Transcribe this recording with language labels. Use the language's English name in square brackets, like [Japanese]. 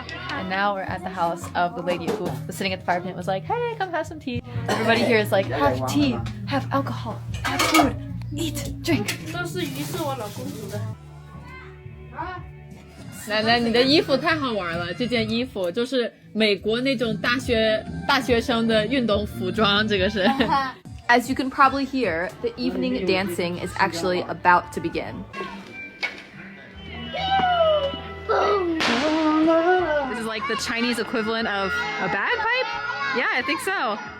[English] And now we're at the house of the lady who was sitting at the fire pit and was like, hey, come have some tea. Everybody here is like, have tea, have alcohol, have food, eat, drink. [Chinese] 都是鱼是我老公煮的。奶奶，你的衣服太好玩了！这件衣服就是美国那种大学生的运动服装，这个是。 [English] As you can probably hear, the evening dancing is actually about to begin. This is like the Chinese equivalent of a bagpipe? Yeah, I think so.